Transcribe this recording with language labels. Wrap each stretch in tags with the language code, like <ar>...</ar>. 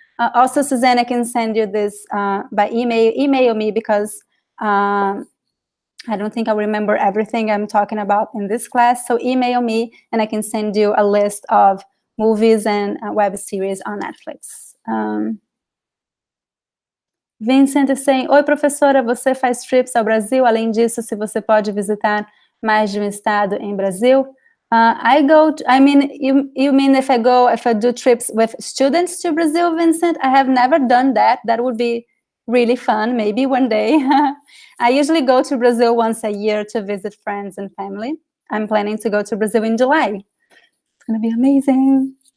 <en>Also, Suzanne, I can send you this by email. Email me because I don't think I'll remember everything I'm talking about in this class. So email me and I can send you a list of movies and web series on Netflix. Vincent is saying,</en> <pt>oi, professora, você faz trips ao Brasil? Além disso, se você pode visitar mais de um estado em Brasil?</pt> <en>You mean if I do trips with students to Brazil, Vincent? I have never done that. That would be really fun, maybe one day. I usually go to Brazil once a year to visit friends and family. I'm planning to go to Brazil in July. It's going to be amazing.</en>